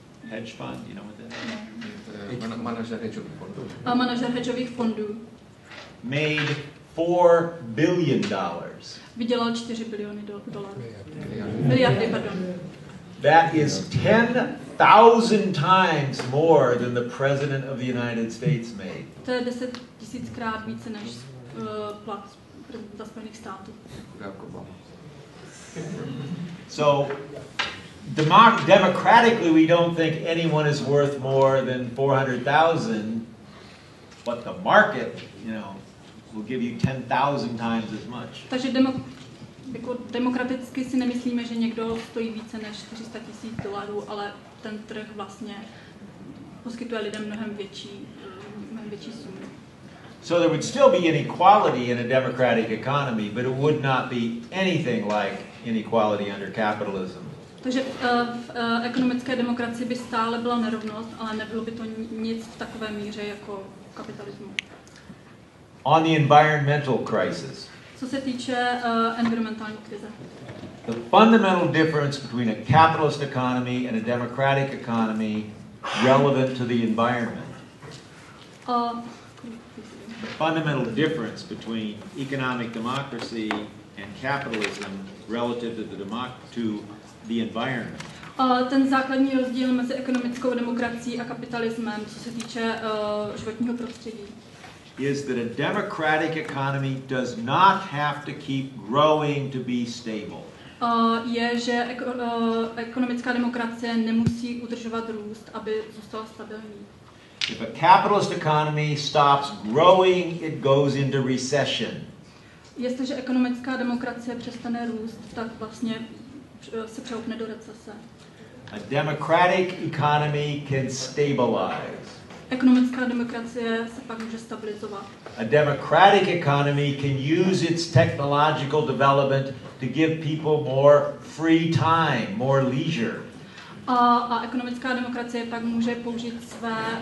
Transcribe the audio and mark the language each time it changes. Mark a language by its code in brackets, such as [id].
[en] hedge fund, you know what that is? [cs] Manažer hedžových fondů. manažer hedžových fondů, [en] Made $4 billion. [cs] vydělal 4 biliony dolarů. Miliardy, pardon. [en] That is 10,000 times more than the President of the United States made. [cs] To je 10 000krát více než plat prezidenta Spojených států. [en] So, democratically, we don't think anyone is worth more than 400,000, but the market, will give you 10,000 times as much. [cs] Takže jako demokraticky si nemyslíme, že někdo stojí více než $400,000, ale ten trh vlastně poskytuje lidem mnohem větší sumy. [en] So there would still be inequality in a democratic economy, but it would not be anything like inequality under capitalism. [cs] Takže v ekonomické demokracii by stále byla nerovnost, ale nebylo by to nic v takové míře jako kapitalismu. [en] On the environmental crisis, [cs] Co se týče environmentální krize. [en] the fundamental difference between a capitalist economy and a democratic economy relevant to the environment. The fundamental difference between economic democracy and capitalism relative to the environment. [cs] Ten základní rozdíl mezi ekonomickou demokracií a kapitalismem, co se týče životního prostředí, [en] is that a democratic economy does not have to keep growing to be stable. [cs] Je, že ekonomická demokracie nemusí udržovat růst, aby zůstala stabilní. [en] If a capitalist economy stops growing, it goes into recession. [cs] Jestliže ekonomická demokracie přestane růst, tak vlastně se přehoupne do recese. [en] A democratic economy can stabilize. [cs] Ekonomická demokracie se pak může stabilizovat. [en] A democratic economy can use its technological development to give people more free time, more leisure. [cs] A ekonomická demokracie pak může použít své